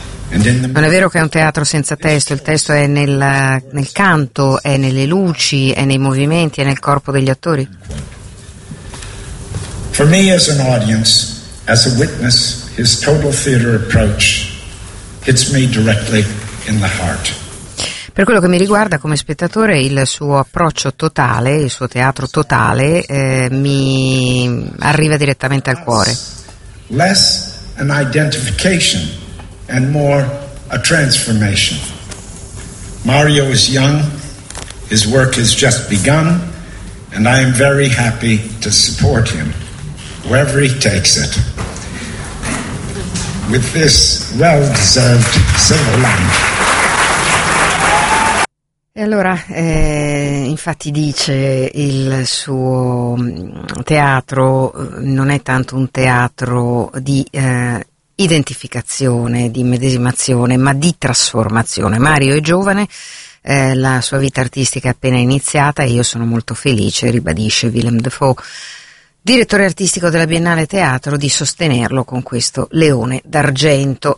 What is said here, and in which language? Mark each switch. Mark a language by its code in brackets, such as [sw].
[it] Non è vero che è un teatro senza testo, il testo è nel canto, è nelle luci, è nei movimenti, è nel corpo degli attori. Per me, [en] as an audience, as a witness, his total theater approach hits me directly in the heart. [it] Per quello che mi riguarda come spettatore, il suo approccio totale, il suo teatro totale, mi arriva direttamente al cuore. [en] Less an identification and more a transformation. Mario is young, his work has just begun, and I am very happy to support him wherever he takes it. With this well-deserved silver line. [it] E allora, infatti dice, il suo teatro non è tanto un teatro di identificazione, di medesimazione, ma di trasformazione. Mario è giovane, la sua vita artistica è appena iniziata e io sono molto felice, ribadisce Willem Dafoe, direttore artistico della Biennale Teatro, di sostenerlo con questo Leone d'Argento.